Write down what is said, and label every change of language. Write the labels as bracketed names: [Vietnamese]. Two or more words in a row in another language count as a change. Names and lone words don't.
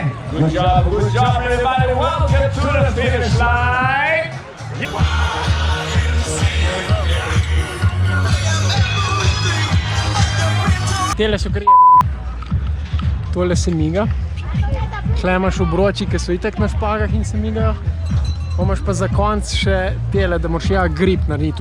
[English] Good job, everybody. Welcome to the finish line. [Slovenian] Tele so krije. Tole se miga. Tle imaš obroči, ki so itak na špagah in se migajo. Imaš pa za konc še tele, da moraš grip narediti.